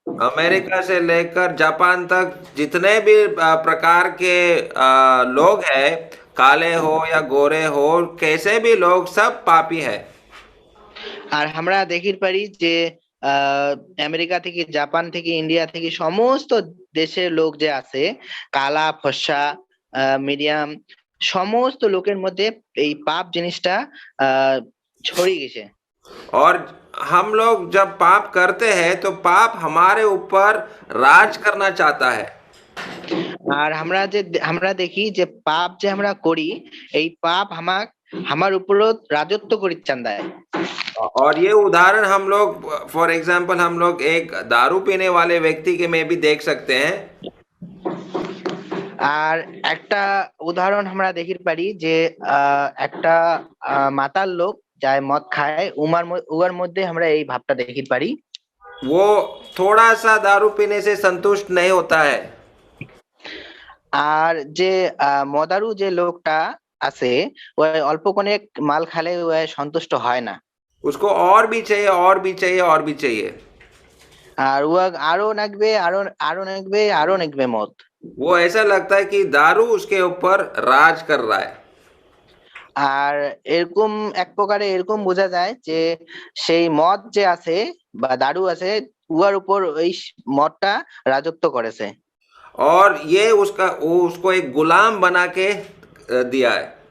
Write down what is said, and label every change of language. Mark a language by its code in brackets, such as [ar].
[hi] America से लेकर Japan तक जितने भी प्रकार के लोग हैं, काले हो या गोरे हो, कैसे भी लोग सब पापी है। [rkt] আর আমরা দেখি পারি যে আমেরিকা থেকে, জাপান থেকে, ইন্ডিয়া থেকে সমস্ত দেশের লোক যে আছে, কালা, ফর্সা, মিডিয়াম, সমস্ত লোকের মধ্যে এই পাপ জিনিসটা ছড়িয়ে গেছে। [hi] और हम लोग जब पाप करते हैं तो पाप हमारे ऊपर राज करना चाहता है। [rkt] আর আমরা দেখি যে পাপ যে আমরা করি এই পাপ আমার উপরও রাজত্ব করি চান্দায়। [hi] और ये उदाहरण हम लोग [en] for example [hi] हम लोग एक दारू पीने वाले व्यक्ति के में भी देख सकते हैं। [rkt] আর একটা উদাহরণ আমরা দেখি পারি যে একটা মাতাল লোক যাই মদ খায়, উহার মধ্যে আমরা এই ভাবটা দেখি পারি। [hi] वो थोड़ा सा दारू पीने से संतुष्ट नहीं होता है। [rkt] আর যে মদারু যে লোকটা আছে ও অল্প কোনে মাল খালে ও সন্তুষ্ট হয় না, [hi] उसको और भी चाहिए, और भी चाहिए, और भी चाहिए। [rkt] আর ও আরো নাকবে, আরো নাকবে, আরো নাকবে মদ। [hi] वो ऐसा लगता है कि दारू उसके ऊपर राज कर रहा है। [rkt] আর এরকম এক প্রকারে এরকম বোঝা যায় যে সেই মদ যে আছে বা দারু আছে উহার উপর ওই মদটা রাজত্ব করেছে। [hi] और ये उसको एक गुलाम बना के दिया है।